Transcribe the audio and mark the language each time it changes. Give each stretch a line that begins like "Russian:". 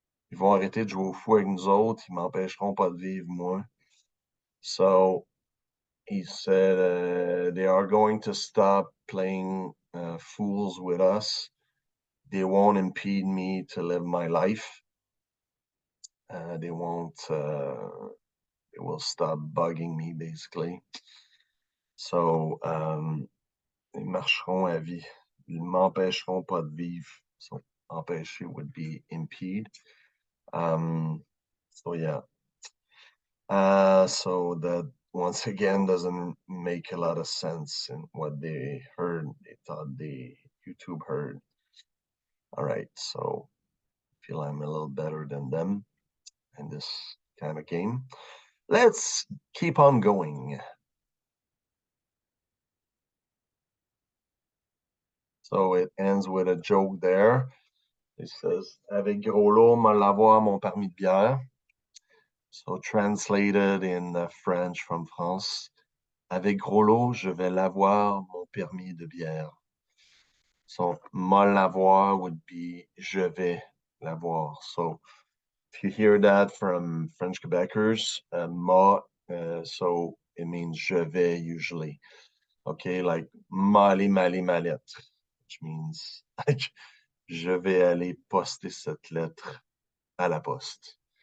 French: Ils vont arrêter de jouer au fou avec nous autres. Ils m'empêcheront pas de vivre, moi.
English: So he said they are going to stop playing fools with us. They won't impede me to live my life. They won't. They will stop bugging me, basically.
French: So ils marcheront à vie. Ils m'empêcheront pas de vivre.
English: So empêcher would be impede. So yeah. So that once again doesn't make a lot of sense in what they heard. They thought the YouTube heard. All right, so I feel I'm a little better than them in this kind of game. Let's keep on going. So it ends with a joke there. It says,
French: avec Groslo, me l'avoir mon permis de bière.
English: So translated in French from France.
French: Avec Groslo, je vais l'avoir mon permis de bière. So me l'avoir
English: would be
French: je vais l'avoir.
English: So if you hear that from French Quebeckers, so it means
French: je vais
English: usually. Okay, like mali mali malette, which means
French: je vais aller poster cette lettre à la poste.